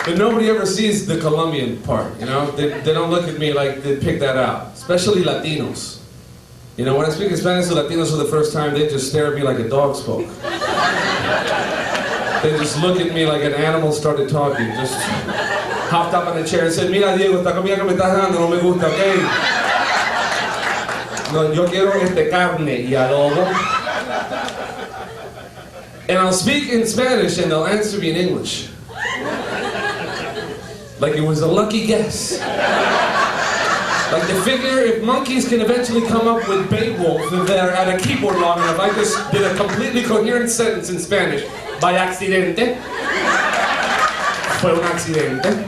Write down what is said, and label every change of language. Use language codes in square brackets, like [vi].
[en] But nobody ever sees the Colombian part, you know? They don't look at me like they pick that out, especially Latinos. You know, when I speak in Spanish to Latinos for the first time, they just stare at me like a dog spoke. They just look at me like an animal started talking, just hopped up on a chair and said, [es] mira Diego, esta comida que me estás dando no me gusta, okay? No, yo quiero carne y adobo. [en] And I'll speak in Spanish and they'll answer me in English. Like it was a lucky guess. Like they figure if monkeys can eventually come up with Beowulf if they're at a keyboard long enough, I just did a completely coherent sentence in Spanish. By accidente. [es] Fue un accidente.